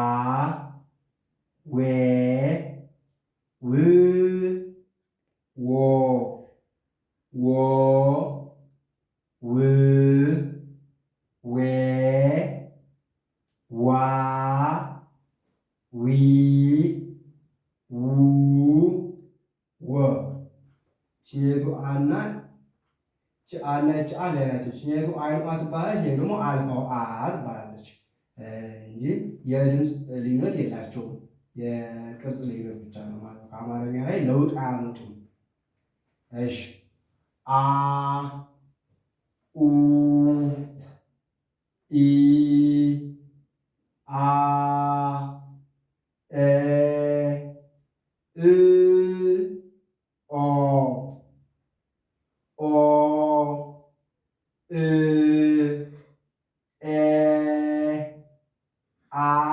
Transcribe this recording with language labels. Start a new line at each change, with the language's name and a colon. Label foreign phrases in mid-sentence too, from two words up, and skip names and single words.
Amharic: ዌ ው ዎ ዎ ው ዌ ዋ ዊ ው ወ ቼቱ አና አና አ ላይ ናቸው። ቼቱ አይኑ አ ትባላለች። ይሄ ደግሞ አልፋው አ ትባላለች እንጂ የድምፅ ልዩነት የላቸውም። የቅርጽ ልዩነት ብቻ ነው ማለት ነው። ከአማርኛ ላይ ለውጥ አያመጡም። እሺ አ ኡ ኢ አ ኤ እ ኦ ኦ እ ኤ አ